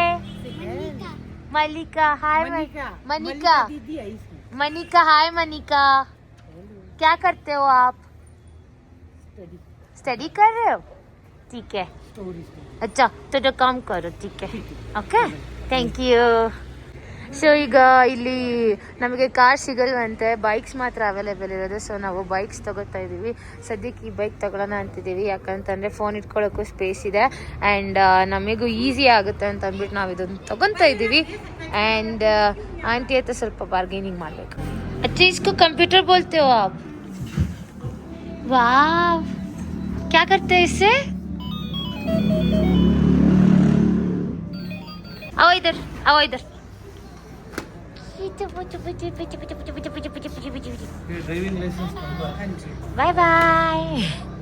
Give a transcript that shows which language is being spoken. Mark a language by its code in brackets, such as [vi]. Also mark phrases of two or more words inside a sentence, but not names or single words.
[hi] मलिका. हाय मनिका. मनिका. हाय मनिका. क्या करते हो आप? स्टडी कर रहे हो? ठीक है. अच्छा, तो काम करो. ठीक है. ओके, [en] thank you. [kn] ಸೊ ಈಗ ಇಲ್ಲಿ ನಮಗೆ ಕಾರ್ ಸಿಗಲ್ವಂತೆ, ಬೈಕ್ಸ್ ಮಾತ್ರ ಅವೈಲೇಬಲ್ ಇರೋದು. ಸೊ ನಾವು ಬೈಕ್ಸ್ ತೊಗೋತಾ ಇದ್ದೀವಿ. ಸದ್ಯಕ್ಕೆ ಈ ಬೈಕ್ ತೊಗೊಳ್ಳೋಣ ಅಂತಿದ್ದೀವಿ. ಯಾಕಂತಂದರೆ ಫೋನ್ ಇಟ್ಕೊಳ್ಳೋಕ್ಕೂ ಸ್ಪೇಸ್ ಇದೆ ಆ್ಯಂಡ್ ನಮಗೂ ಈಸಿ ಆಗುತ್ತೆ ಅಂತ ಅಂದ್ಬಿಟ್ಟು ನಾವು ಇದನ್ನು ತೊಗೊತಾ ಇದ್ದೀವಿ. ಆ್ಯಂಡ್ ಆಂಟಿ ಹತ್ರ ಸ್ವಲ್ಪ ಬಾರ್ಗೇನಿಂಗ್ ಮಾಡಬೇಕು. [hi] अच्छा इसको कंप्यूटर बोलते हो आप? वाह, क्या करते हैं इससे? आओ इधर. [en] driving license. bye bye.